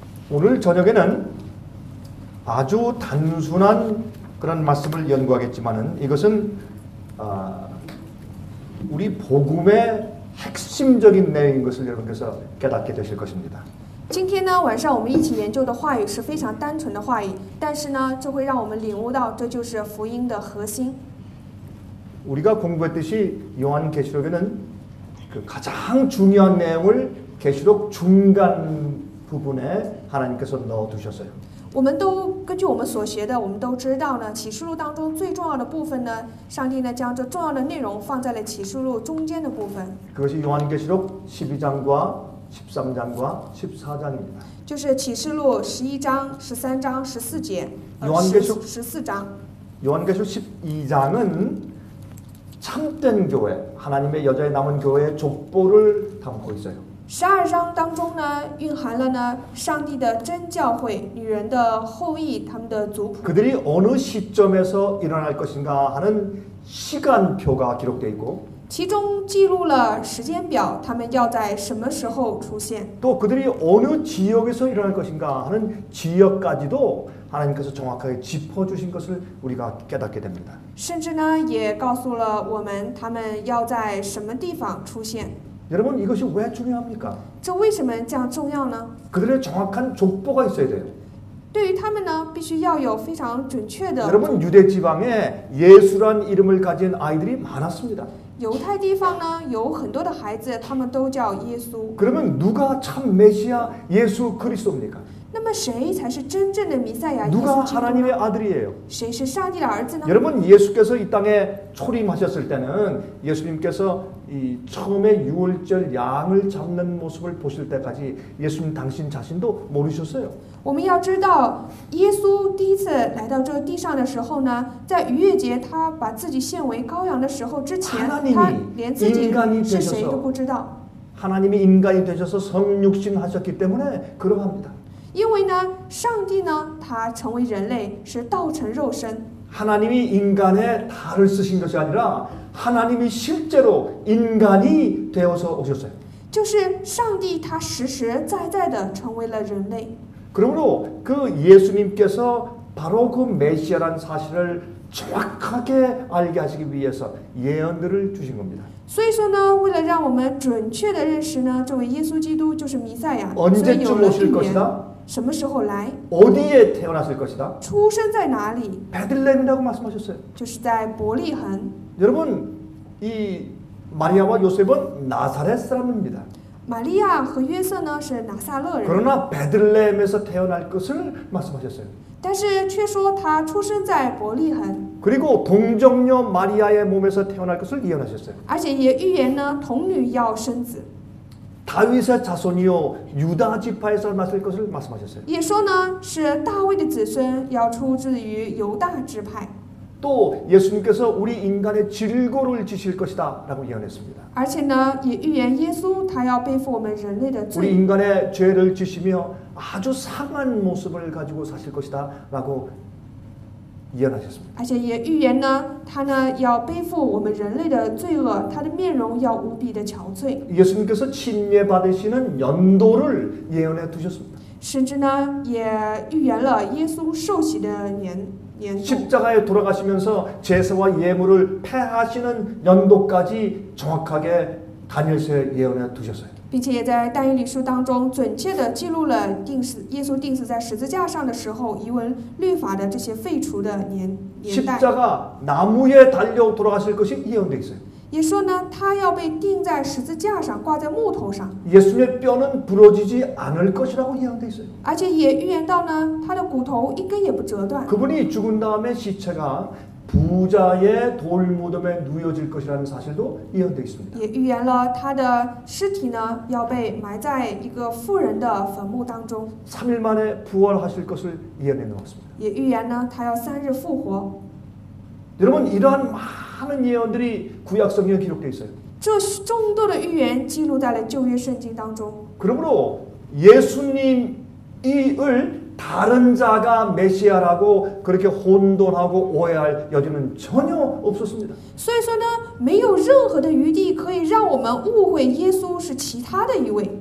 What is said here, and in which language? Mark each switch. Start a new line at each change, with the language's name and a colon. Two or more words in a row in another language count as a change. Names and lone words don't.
Korean: 오늘 저녁에는 아주 단순한 그런 말씀을 연구하겠지만은 이것은 우리 복음의 핵심적인 내용인 것을 여러분께서 깨닫게 되실 것입니다.
Chinese: 今天呢，晚上我们一起研究的话语是非常单纯的话语，但是呢，这会让我们领悟到这就是福音的核心。
Korean: 우리가 공부했듯이 요한계시록에는 그 가장 중요한 내용을 계시록 중간 부분에 하나님께서 넣어두셨어요.
Chinese: 我们都根据我们所学的，我们都知道呢，启示录当中最重要的部分呢，上帝呢将这重要的内容放在了启示录中间的部分。
Korean: 그것이 요한계시록 12장과 13장과 14장입니다.
Chinese: 就是启示录11章、13章、14节、14章。
Korean: 요한계시록 12장은 참된 교회, 하나님의 여자의 남은 교회의 족보를 담고 있어요.
Chinese: 12 章当中呢，蕴含了呢上帝的真教会、女人的后裔、他们的族谱。
Korean: 그들이 어느 시점에서 일어날 것인가 하는 시간표가 기록되어 있고
Chinese: 其中记录了时间表，他们要在什么时候出现。
Korean: 또 그들이 어느 지역에서 일어날 것인가 하는 지역까지도 하나님께서 정확하게 짚어주신 것을 우리가 깨닫게 됩니다.
Chinese: 甚至呢，也告诉了我们他们要在什么地方出现。
Korean: 여러분 이것이 왜 중요합니까?
Chinese: 这为什么这样重要呢？
Korean: 그들의 정확한 족보가 있어야 돼요.
Chinese: 对于他们呢，必须要有非常准确的。
Korean: 여러분 유대 지방에 예수란 이름을 가진 아이들이 많았습니다.
Chinese: 犹太地方呢，有很多的孩子，他们都叫耶稣。
Korean: 그러면 누가 참 메시아 예수 그리스도입니까?
Chinese: 那么谁才是真正的弥赛亚耶
Korean: 누가
Chinese: 稣基督
Korean: 하나님의
Chinese: 呢？
Korean: 아들이에요?
Chinese: 谁是上帝的儿子呢？
Korean: 여러분 예수께서 이 땅에 초림하셨을 때는 예수님께서 이 처음에 유월절 양을 잡는 모습을 보실 때까지 예수님 당신 자신도 모르셨어요.
Chinese: 我们要知道，耶稣第一次来到这个地上的时候呢，在逾越节他把自己献为羔羊的时候之前，他连自己是谁都不知道。
Korean: 하나님이 인간이 되셔서 성육신 하셨기 때문에 그러합니다.
Chinese: 因为呢，上帝呢，他成为人类是道成肉身。
Korean: 하나님이 인간의 달을 쓰신 것이 아니라 하나님이 실제로 인간이 되어서 오셨어요.
Chinese: 就是上帝他实实在在的成为了人类。
Korean: 그러므로 그 예수님께서 바로 그 메시아라는 사실을 정확하게 알게 하시기 위해서 예언들을 주신 겁니다.
Chinese: 所以说呢，为了让我们准确的认识呢，这位耶稣基督就是弥赛亚，所以有
Korean: 언제쯤
Chinese: 了
Korean: 오실
Chinese: 预言。
Korean: 것이다?
Chinese: 什么时候来？
Korean: 어디에 태어났을 것이다?
Chinese: 出生在哪里？
Korean: 베들레헴이라고 말씀하셨어요.
Chinese: 就是在伯利恒。
Korean: 여러분 이 마리아와 요셉은 나사렛 사람입니다.
Chinese: 玛利亚和约瑟呢是拿撒勒人，
Korean: 그러나 베들레헴에서 태어날 것을 말씀하셨어요.
Chinese: 但是却说他出生在伯利恒，
Korean: 그리고 동정녀 마리아의 몸에서 태어날 것을 예언하셨어요.
Chinese: 而且也预言呢童女要生子，
Korean: 다윗의 자손이요 유다 지파에서 났을 것을 말씀하셨어요.
Chinese: 也说呢是大卫的子孙要出自于犹大支派，
Korean: 또 예수님께서 우리 인간의 질고를 지실 것이다 라고 예언했습니다.
Chinese: 而且呢也预言耶稣他要背负我们人类的
Korean: 우리
Chinese: 罪，
Korean: 인간의 죄를 지시며 아주 상한 모습을 가지고 사실 것이다 라고 예언하셨습니다.
Chinese: 而且也预言呢他呢要背负我们人类的罪恶，他的面容要无比的憔悴，
Korean: 예수님께서 침례 받으시는 연도를 예언해 두셨습니다.
Chinese: 甚至呢也预言了耶稣受洗的年度。
Korean: 십자가에 돌아가시면서 제사와 예물을 폐하시는 연도까지 정확하게 다니엘서에 예언해 두셨어요.
Chinese: 并且也在但以理书当中准确地记录了耶稣钉死在十字架上的时候，遗文律法的这些废除的年代。
Korean: 십자가 나무에 달려 돌아가실 것이 예언돼 있어요.
Chinese: 也说呢，他要被钉在十字架上，挂在木头上，
Korean: 예수님의 뼈는 부러지지 않을 것이라고 예언돼 있어요.
Chinese: 而且也预言到呢，他的骨头一根也不折断。
Korean: 그분이 죽은 다음에 시체가 부자의 돌무덤에 누워질 것이라는 사실도 예언돼 있습니다.
Chinese: 也预言了他的尸体呢要被埋在一个富人的坟墓当中，
Korean: 3일 만에 부활하실 것을 예언해 놓았습니다.
Chinese: 也预言呢他要3日复活。
Korean: 여러분 이러한 많은 예언들이 구약 성경에 기록되어 있어요.
Chinese: 这众多的预言记录在了旧约圣经当中。
Korean: 그러므로 예수님을 다른 자가 메시아라고 그렇게 혼돈하고 오해할 여지는 전혀 없었습니다.
Chinese: 所以说呢，没有任何的余地可以让我们误会耶稣是其他的一位。